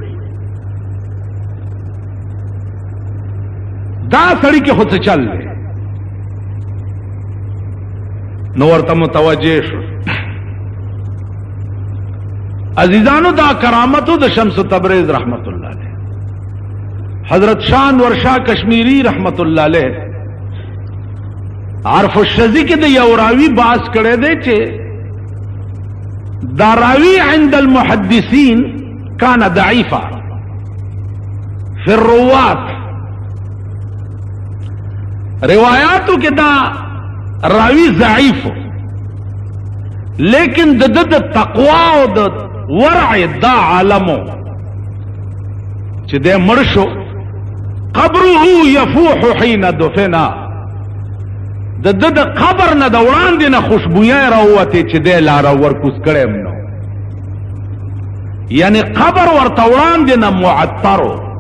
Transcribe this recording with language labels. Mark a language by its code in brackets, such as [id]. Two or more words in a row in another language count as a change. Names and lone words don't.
[ps] دا سړي کې خو څه چل دی؟ نو ورته متوجه شو. عزیزانو دا کرامتو د شمس تبریز [ar] رحمت الله علیه. [ps] حضرت شاہ انور شاہ کشمیری [ar] رحمت الله علیه [ps] عرف الشذی کې د یو راوی باس کړی دی چې دا راوی [ar] عند المحدثین کان ضعیفا فی الروات. [ps] روایاتو کې دا راوی ضعیف، لیکن د تقوا او د ورع دا عالمو چې د مړ شو قبره [ar] یفوح حین دفنا، [ps] د قبر نه د وړاندې نه خوشبویه راووتې چې دی لاره ورکوز کړی م نو، یعنی قبر ورته وړاندې نه معطرو.